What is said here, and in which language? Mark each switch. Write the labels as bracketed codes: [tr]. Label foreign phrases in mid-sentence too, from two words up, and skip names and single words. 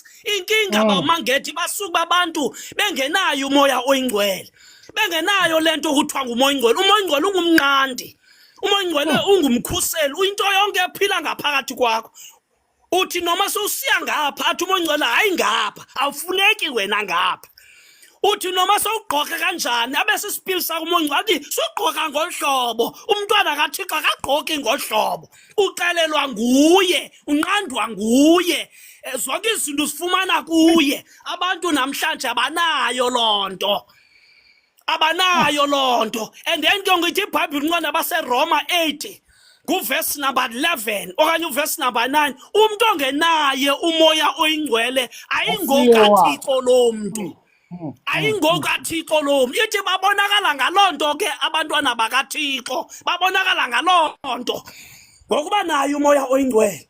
[zu] Inkinga baMangede basuka abantu bengenayo uMoya Oyingcwele, bengenayo lento ukuthiwa nguMoya Oyingcwele. uMoya Oyingcwele ungumnqandi, uMoya Oyingcwele ungumkhuseli, uyinto yonke ephila ngaphakathi kwakho. Uthi noma sowusiya ngapha athi uMoya Oyingcwele hayi ngapha, awufuneki wena ngapha. Uthi noma sowugqoka kanjani abese isipili sakho uMoya Oyingcwele athi sugqoka ngohlobo. [xh] Umntwana kaThixo akagqoki ngohlobo, ucelelwa nguye, unqandwa nguye, zonke izinto sifumana kuye. Abantu namhlanje abanayo lonto, abanayo lonto. [en] And then [zu] ke ngithi iBhayibheli incwadi abaseRoma 8 [en] kuverse number 11 [zu] okanye [en] uverse number 9, [zu] umuntu ongenaye uMoya Oyingcwele ayingokaThixo lo muntu, ayingokaThixo lo muntu. [xh] Ithi babonakala ngalonto ke abantwana bakaThixo, babonakala ngalonto ngokuba nayo uMoya Oyingcwele.